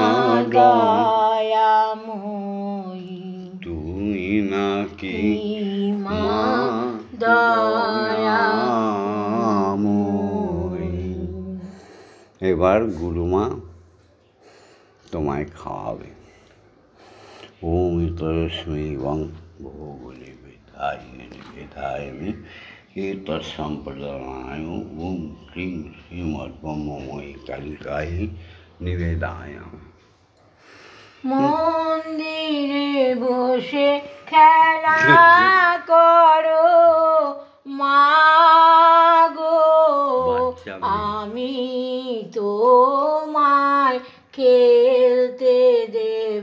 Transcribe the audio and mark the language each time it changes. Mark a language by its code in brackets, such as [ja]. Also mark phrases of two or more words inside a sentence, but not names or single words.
[bn] দয়াময়ী তুই নাকি মা দয়াময়ী। এবার গুরুমা তোমায় খাওয়াবে। [sa] ওম তস্मै ওং ভোগলে বিধায়িনী এতৎসম্প্রদানায় ওম ক্রিং শ্রীমদ্ব্রহ্মময়ী কালিকায় নিবেদায়ামি। [bn] মন্দিরে বসে খেলা করো মাগো, আমি তোমায় খেলতে দেব